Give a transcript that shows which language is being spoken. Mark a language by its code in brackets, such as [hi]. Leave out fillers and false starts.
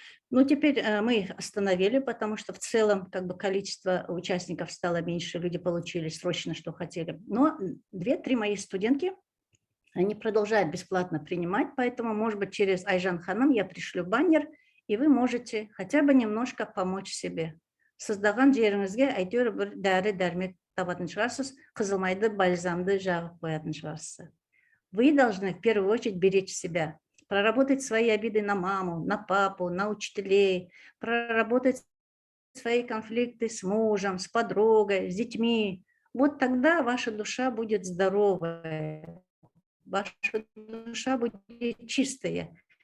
[ru] Но теперь мы остановили, потому что в целом как бы количество участников стало меньше, люди получили срочно, что хотели. Но 2-3 мои студентки, они продолжают бесплатно принимать, поэтому, может быть, через Айжан Ханым я пришлю баннер, и вы можете хотя бы немножко помочь себе. [kk] Сыздаған жеріңізге әйтеуір бір дәрі-дәрмек табатын шығарсыз, қызылмайды, бальзамды жағып қоятын шығарсыз. [ru] Вы должны в первую очередь беречь себя, проработать свои обиды на маму, на папу, на учителей, проработать свои конфликты с мужем, с подругой, с детьми. Вот тогда ваша душа будет здоровая, ваша душа будет чистая.